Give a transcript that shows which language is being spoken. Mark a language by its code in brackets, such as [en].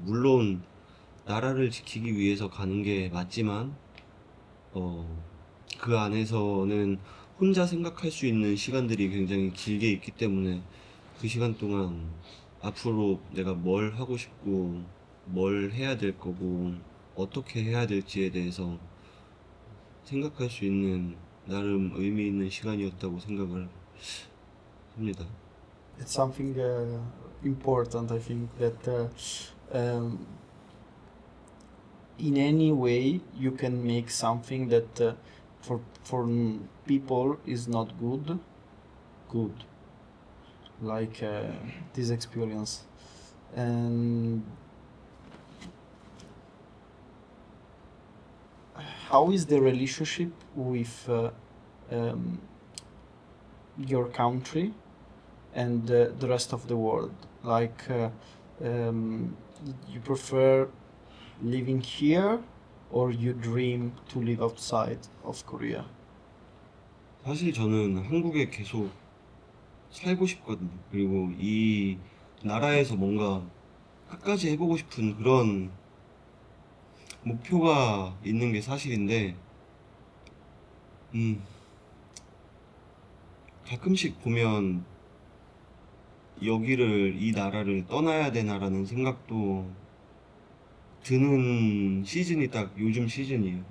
[ko] 물론 나라를 지키기 위해서 가는 게 맞지만 그 안에서는 혼자 생각할 수 있는 시간들이 굉장히 길게 있기 때문에 그 시간 동안 앞으로 내가 뭘 하고 싶고 뭘 해야 될 거고 어떻게 해야 될지에 대해서 생각할 수 있는 나름 의미 있는 시간이었다고 생각을 합니다. [en] It's something important. I think that in any way you can make something that for people is not good, like this experience. And how is the relationship with your country and the rest of the world? Like, you prefer living here or you dream to live outside of Korea? [ko] 사실 저는 한국에 계속 살고 싶거든요. 그리고 이 나라에서 뭔가 끝까지 해보고 싶은 그런 목표가 있는 게 사실인데, 가끔씩 보면 이 나라를 떠나야 되나라는 생각도 드는 시즌이 딱 요즘 시즌이에요.